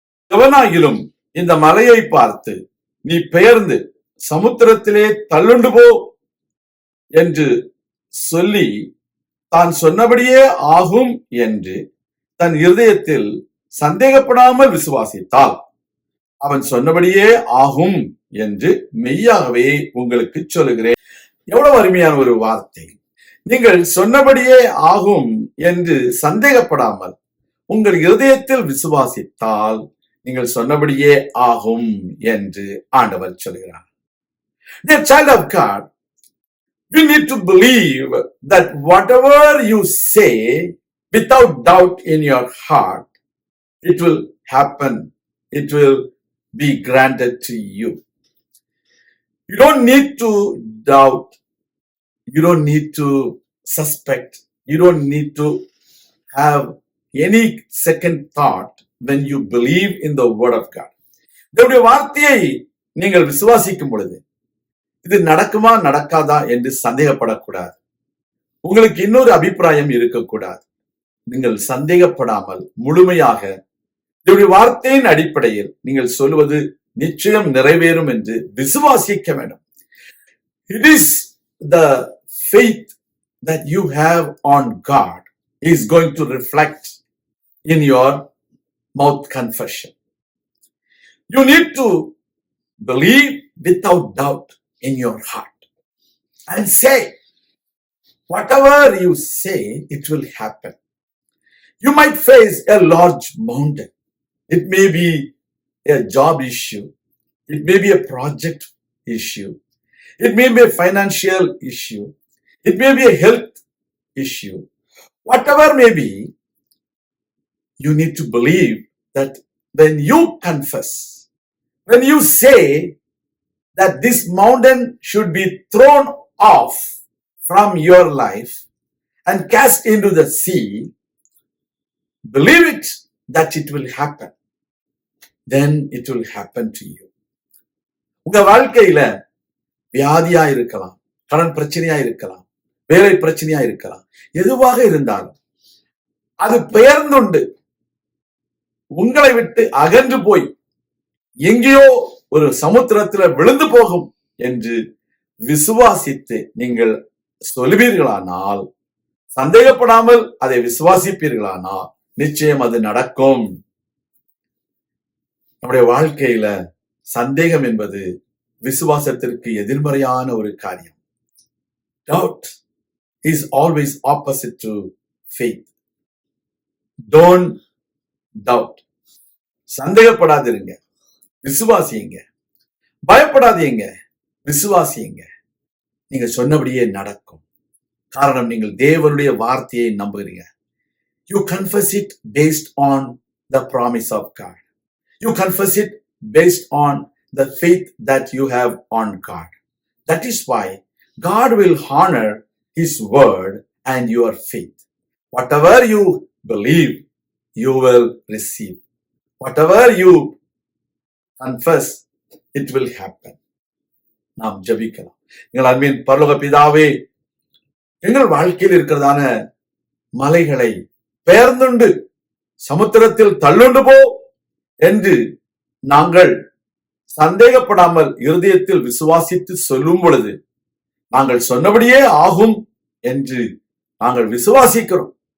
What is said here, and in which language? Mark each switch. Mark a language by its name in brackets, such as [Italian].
[Tamil] எவனாகிலும் இந்த மலையை பார்த்து நீ பெயர்ந்து சமுத்திரத்திலே தள்ளுண்டு போ என்று சொல்லி தான் சொன்னபடியே ஆகும் என்று தன் இருதயத்தில் சந்தேகப்படாமல் விசுவாசித்தால் அவன் சொன்னபடியே ஆகும் என்று மெய்யாகவே உங்களுக்கு சொல்லுகிறேன். எவ்வளவு அருமையான ஒரு வார்த்தை! நீங்கள் சொன்னபடியே ஆகும் என்று சந்தேகப்படாமல் உங்கள் இருதயத்தில் விசுவாசித்தால் நீங்கள் சொன்னபடியே ஆகும் என்று ஆண்டவர் சொல்கிறார். [English] Dear child of God, you need to believe that whatever you say without doubt in your heart, it will happen. It will be granted to you. You don't need to doubt. You don't need to suspect. You don't need to have any second thought when you believe in the word of God. [Tamil] தேவனுடைய வார்த்தையை நீங்கள் விசுவாசிக்கும் பொழுது இது நடக்குமா நடக்காதா என்று சந்தேகப்படக்கூடாது. உங்களுக்கு இன்னொரு அபிப்பிராயம் இருக்கக்கூடாது. நீங்கள் சந்தேகப்படாமல் முழுமையாக தேவனுடைய வார்த்தையின் அடிப்படையில் நீங்கள் சொல்வது நிச்சயம் நிறைவேறும் என்று விசுவாசிக்க வேண்டும். [English] It is the faith that you have on God is going to reflect in your mouth confession. You need to believe without doubt in your heart and say whatever you say, it will happen. You might face a large mountain. It may be a job issue. It may be a project issue. It may be a financial issue. It may be a health issue. Whatever may be, you need to believe that when you confess, when you say that this mountain should be thrown off from your life and cast into the sea, believe it that it will happen. Then it will happen to you. [Tamil] உங்க வாழ்க்கையில வியாதியா இருக்கலாம், கடன் பிரச்சனையா இருக்கலாம், வேலை பிரச்சனையா இருக்கலாம், எதுவாக இருந்தாலும் அது பெயர்ந்துண்டு உங்களை விட்டு அகன்று போய் எங்கேயோ ஒரு சமுத்திரத்துல விழுந்து போகும் என்று விசுவாசித்து நீங்கள் சொல்வீர்களானால், சந்தேகப்படாமல் அதை விசுவாசிப்பீர்களானால் நிச்சயம் அது நடக்கும். நம்முடைய வாழ்க்கையில சந்தேகம் என்பது விசுவாசத்திற்கு எதிர்மறையான ஒரு காரியம். [English] Doubt is always opposite to faith. Don't doubt. [Tamil] சந்தேகப்படாதிருங்க, விசுவாசியுங்க. பயப்படாதீங்க, விசுவாசியுங்க. நீங்க சொன்னபடியே நடக்கும். காரணம், நீங்கள் தேவனுடைய வார்த்தையை நம்புகிறீங்க. [English] You confess it based on the promise of God. You confess it based on the faith that you have on God. That is why God will honor His word and your faith. Whatever you believe, you will receive. Whatever you confess, it will happen. [Tamil] நாம் ஜெபிக்கலாம். எங்கள் அன்பின் பரலோக பிதாவே, எங்கள் வாழ்க்கையில் இருக்கிறதான மலைகளை பெயர்ந்துண்டு சமுத்திரத்தில் தள்ளுண்டு போ என்று நாங்கள் சந்தேகப்படாமல் இருதயத்தில் விசுவாசித்து சொல்லும் பொழுது நாங்கள் சொன்னபடியே ஆகும் என்று நாங்கள் விசுவாசிக்கிறோம்.